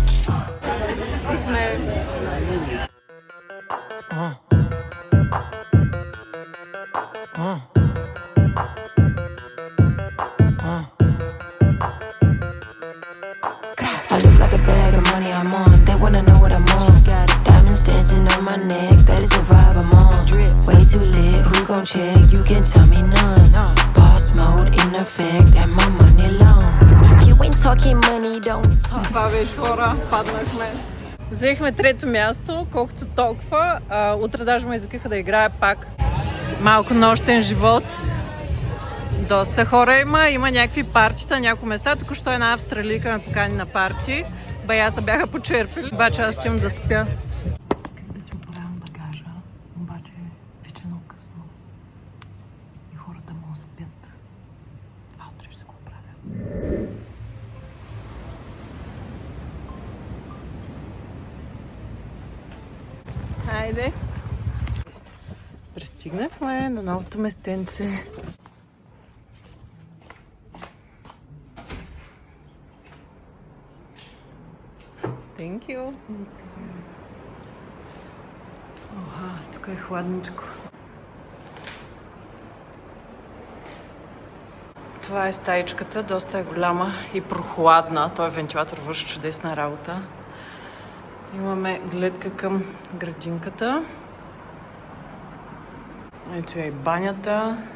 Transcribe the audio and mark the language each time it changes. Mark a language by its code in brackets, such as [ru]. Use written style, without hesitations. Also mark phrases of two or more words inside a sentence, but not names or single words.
[en] I look like a bag of money I'm on. They wanna know what I'm on. Got it. Diamonds dancing on my neck. That is the vibe I'm on. Way too lit. Who gon' check? You can tell me none. Boss mode in effect, and my money long. If you ain't talking money, don't talk. [bg] Това беше, хора, паднахме. Взехме трето място, колкото толкова. Утре даже ме извикаха да играя пак. Малко нощен живот. Доста хора има някакви партита, няколко места. Току-що една австралийка ме покани на парти. Бая се бяха почерпили, обаче аз имам да спя. Исках да си оправям багажа, обаче вече много късно. И хората му спят. С това утре ще го оправя. Хайде! Пристигнахме на новото местенце. [en] Thank you. [bg] Оха, тук е хладничко. Това е стаичката, доста е голяма и прохладна. Той вентилатор върши чудесна работа. Имаме гледка към градинката. Ето е и банята.